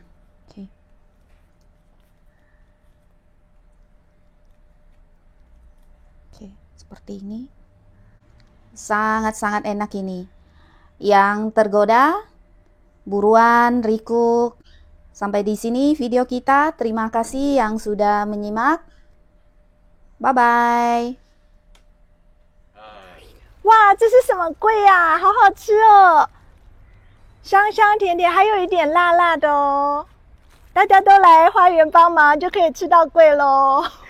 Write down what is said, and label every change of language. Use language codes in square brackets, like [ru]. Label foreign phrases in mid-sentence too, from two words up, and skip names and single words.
[id] Oke. Oke, seperti ini. Sangat-sangat enak ini. Yang tergoda, buruan recook. Sampai di sini video kita. Terima kasih yang sudah menyimak. Bye-bye. [zh] 哇，这是什么桂呀？好好吃哦，香香甜甜，还有一点辣辣的哦。大家都来花园帮忙，就可以吃到桂喽。